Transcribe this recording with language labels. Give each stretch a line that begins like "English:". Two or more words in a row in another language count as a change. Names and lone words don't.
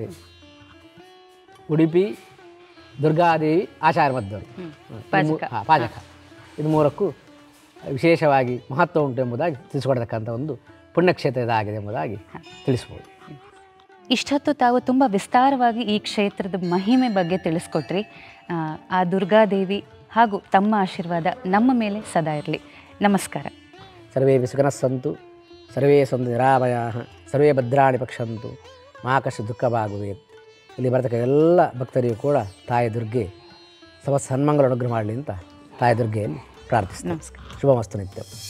Kannada: ಉಡುಪಿ, ದುರ್ಗಾದೇವಿ, ಆಚಾರ್ಯಮಧ್ವರು, ಪಾಜಕ, ಇದು 3ಕ್ಕೂ ವಿಶೇಷವಾಗಿ ಮಹತ್ವ ಉಂಟು ಎಂಬುದಾಗಿ ತಿಳಿಸಿಕೊಡತಕ್ಕಂಥ ಒಂದು ಪುಣ್ಯಕ್ಷೇತ್ರ ಇದಾಗಿದೆ ಎಂಬುದಾಗಿ ತಿಳಿಸ್ಬೋದು. ಇಷ್ಟೊತ್ತು ತಾವು ತುಂಬ ವಿಸ್ತಾರವಾಗಿ ಈ ಕ್ಷೇತ್ರದ ಮಹಿಮೆ ಬಗ್ಗೆ ತಿಳಿಸ್ಕೊಟ್ರಿ. ಆ ದುರ್ಗಾದೇವಿ ಹಾಗೂ ತಮ್ಮ ಆಶೀರ್ವಾದ ನಮ್ಮ ಮೇಲೆ ಸದಾ ಇರಲಿ. ನಮಸ್ಕಾರ.
Sanskrit: ಸರ್ವೇ ಸುಖನಃ ಸಂತು, ಸರ್ವೇ ಸಂತು ನಿರಾಮಯಾಃ, ಸರ್ವೇ ಭದ್ರಾಣಿ ಪಶ್ಯಂತು, ಮಾ ಕಶ್ಚಿತ್ ದುಃಖಭಾಗ್ಭವೇತ್.
Kannada: ಇಲ್ಲಿ ಬರ್ತಕ್ಕ ಎಲ್ಲ ಭಕ್ತರಿಗೂ ಕೂಡ ತಾಯಿ ದುರ್ಗೆ ಸನ್ಮಂಗಲ ಅನುಗ್ರಹ ಮಾಡಲಿ ಅಂತ ತಾಯಿ ದುರ್ಗೆಯಲ್ಲಿ ಪ್ರಾರ್ಥಿಸ್ತೀನಿ. ನಮಸ್ಕಾರ.
Sanskrit: ಶುಭಮಸ್ತು ನಿತ್ಯ.